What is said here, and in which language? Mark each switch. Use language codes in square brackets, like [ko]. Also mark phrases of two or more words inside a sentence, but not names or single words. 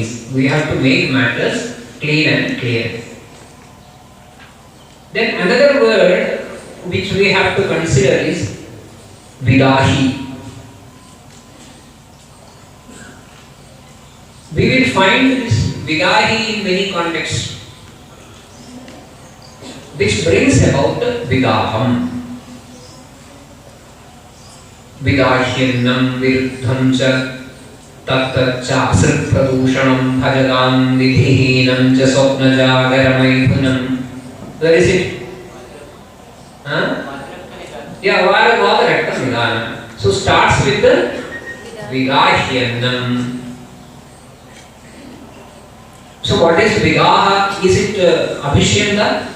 [en] We have to make matters clean and clear. Then another word which we have to consider is vidahi. We will find this vidahi in many contexts, which brings about vidaham. [sa] Vidahyanam viruddham cha tattacha asripradushanam bhajadam vidhihinam cha swapnajagaramaipunam. [en] Where is it? Yeah, Vadarakta Vidana. So starts with the Vidahyanam. So what is Vidaha? Is it Abhishyanda?